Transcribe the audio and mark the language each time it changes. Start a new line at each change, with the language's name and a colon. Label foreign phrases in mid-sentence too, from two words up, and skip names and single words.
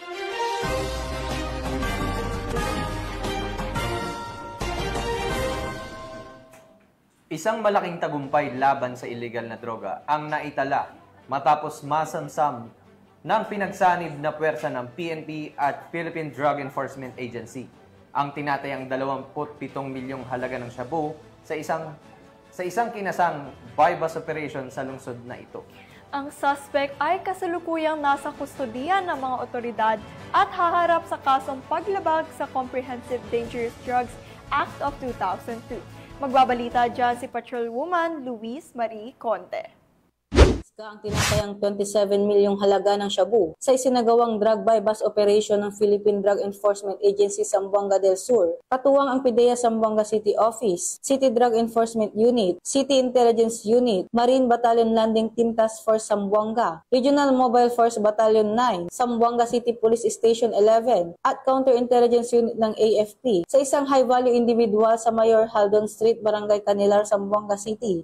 Filipino: Isang malaking tagumpay laban sa illegal na droga ang naitala matapos masamsam ng pinagsanib na puwersa ng PNP at Philippine Drug Enforcement Agency ang tinatayang 27 milyong halaga ng shabu sa isang kinasang
English: buy-bust operation
Filipino: sa lungsod na ito. Ang suspect ay kasalukuyang nasa kustodiya ng mga otoridad at haharap sa kasong paglabag sa Comprehensive Dangerous Drugs Act of 2002. Magbabalita dyan si Patrolwoman Luis Marie Conde. Ang tinatayang 27 milyong halaga ng shabu sa isinagawang
English: drug buy-bust operation
Filipino: ng Philippine Drug Enforcement Agency Zamboanga del Sur. Katuwang ang PDEA Zamboanga City Office, City Drug Enforcement Unit, City Intelligence Unit, Marine Battalion Landing Team Task Force Zamboanga, Regional Mobile Force Battalion 9, Zamboanga City Police Station 11, at Counterintelligence Unit ng AFP sa isang
English: high-value individual
Filipino: sa Mayor Haldon Street, Barangay Canilar, Zamboanga City.